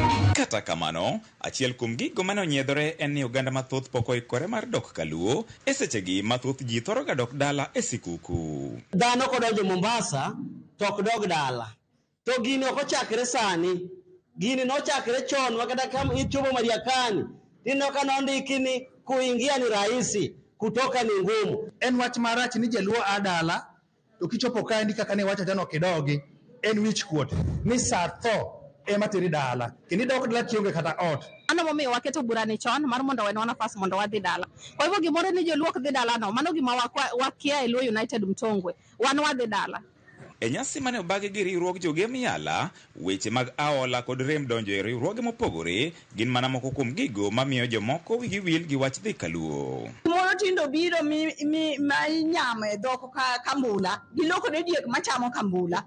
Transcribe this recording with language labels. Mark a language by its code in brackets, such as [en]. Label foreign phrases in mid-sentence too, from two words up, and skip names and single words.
[luo] Kata kamano, achiel kuom gigo mane onyiedhore en ni oganda mathoth pok oikore mar dok kaluo e sechegi mathoth ji thoro ga dok dala e sikuku. Dhano kodonjo Mombasa to ok dog dala. To gini ok ochakre sani. Gini nochakre chon wakata kama ichomo Mariakani. Nino kanondiki [sw] ni kuingia ni rahisi, kutoka ni ngumu. [luo] En wach marach ni jaluo adala to kichopo kae ndi kaka ne wacha jano kidogi en wich kuot ni sa tho ema tiri dala kini dok dala kionge kata ot. Ano momiyo waketo burani chon mar mondo wenwa nafas mondo wadhi dala. [sw] Kwa hivyo [luo] gimoro ni joluok dhi dala no, mano gima wakia e Luo United Mtongwe, wan wadhi dala. E nyasi mane obagi gi riwruog jogemiala, weche mag aola kod rem donjo e riwruoge mopogore gin mana moko kuom gigo mamiyo jomoko wigi wil gi wach dhi kaluo. Moro tindo biro ma inyamo e dhok kambula, giloko ne diek machamo kambula.